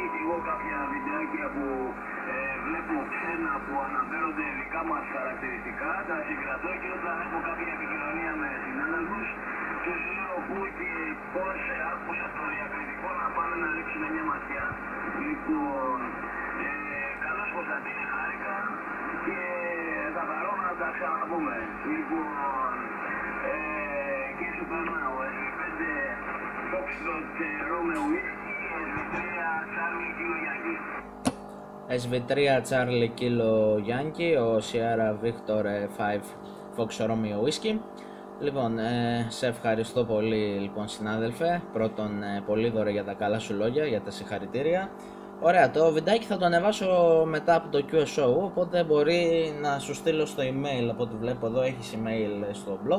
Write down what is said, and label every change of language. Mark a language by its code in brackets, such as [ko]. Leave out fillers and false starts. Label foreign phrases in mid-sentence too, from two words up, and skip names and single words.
[el] και εγώ κάποια βιντεάκια που βλέπω ξένα που αναφέρονται δικά μας χαρακτηριστικά, τα συγκρατώ και όταν έχω κάποια επικοινωνία με συνάδελφους τους λέω πού και πώς άκουσα το διακριτικό να πάνε να ρίξουν μια ματιά. Λοιπόν, καλώς Κωνσταντίνε, χάρηκα και θα χαρώ να τα ξαναπούμε. Λοιπόν, και σου περνάω, SV5 Foxtrot Romeo Whisky, SV3 Charlie Kilo Yankee, SV3 Charlie Kilo Yankee, ο Sierra Victor 5 Fox Romeo Whisky. Λοιπόν, σε ευχαριστώ πολύ λοιπόν συνάδελφε, πρώτον πολύ δωρε για τα καλά σου λόγια, για τα συγχαρητήρια. Ωραία, το βιντεάκι θα το ανεβάσω μετά από το QSO, οπότε μπορεί να σου στείλω στο email, από ό,τι βλέπω εδώ έχεις email στο blog.